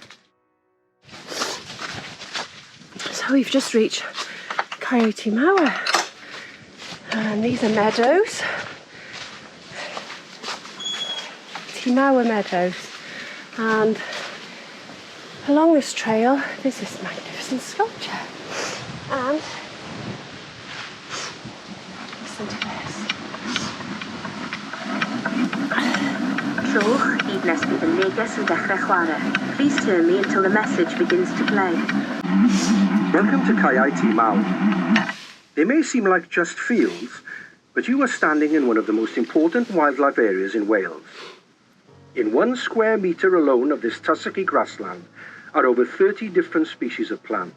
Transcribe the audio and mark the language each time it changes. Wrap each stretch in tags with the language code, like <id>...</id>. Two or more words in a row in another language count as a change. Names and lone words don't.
<en>So we've just reached Coyote Mower, and these are meadows. Mower meadows, and along this trail there's this magnificent sculpture, and listen to this.</en> <cy>Trowch, hyd nes bydd y neges yn dechrau chwarae.</cy> <en>Please turn me until the message begins to play. Welcome to Coyote Mower. They may seem like just fields, but you are standing in one of the most important wildlife areas in Wales. In 1 square metre alone of this tussocky grassland are over 30 different species of plant.</en>